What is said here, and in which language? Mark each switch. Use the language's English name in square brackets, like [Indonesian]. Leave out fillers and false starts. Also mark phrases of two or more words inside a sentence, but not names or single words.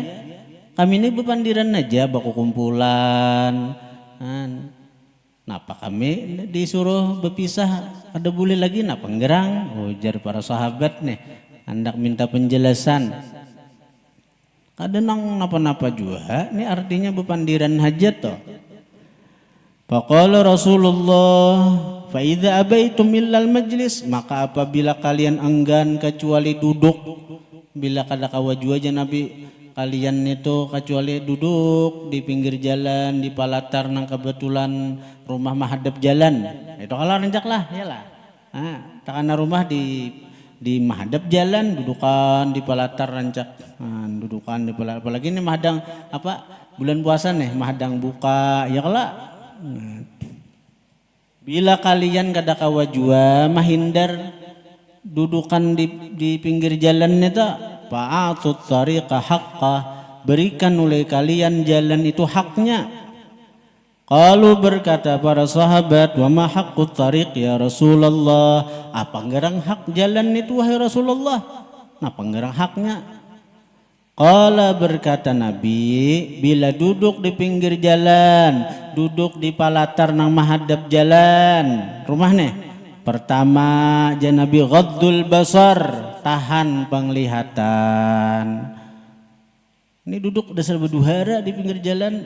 [Banjar] Kami ini bepandiran aja baku kumpulan. Napa kami disuruh berpisah ada boleh lagi napa penggerang? Ujar para sahabat nih hendak minta penjelasan. Kadang napa-napa juga, ini artinya bepandiran hajat toh. [Arabic] فقال رسول الله فإذا أبيتم إلا المجلس, [Banjar] maka apabila kalian enggan kecuali duduk, bila kada kawaju aja Nabi kalian itu kecuali duduk di pinggir jalan, di palatar nang kebetulan rumah menghadap jalan. Itu kalau rencak lah, yalah. Takana rumah di menghadap jalan, dudukan di palatar rencak. Dudukan di palatar. Apalagi ini mahadang apa? Bulan puasa nih, mahadang buka, ya kala. Bila kalian kada kawajua mahindar dudukan di pinggir jalan itu, [Arabic] فأعطوا الطريق حقه, [Banjar] berikan oleh kalian jalan itu haknya. Qalu berkata para sahabat, [Arabic] وما حق الطريق يا رسول الله, [Banjar] apa ngerang hak jalan itu wahai Rasulullah? Apa ngerang haknya? Qala berkata Nabi, bila duduk di pinggir jalan, duduk di palatar nang mahadap jalan, rumah nih. Pertama, Nabi [Arabic] غض البصر, [Banjar] tahan penglihatan. Ini duduk dasar berduhara di pinggir jalan.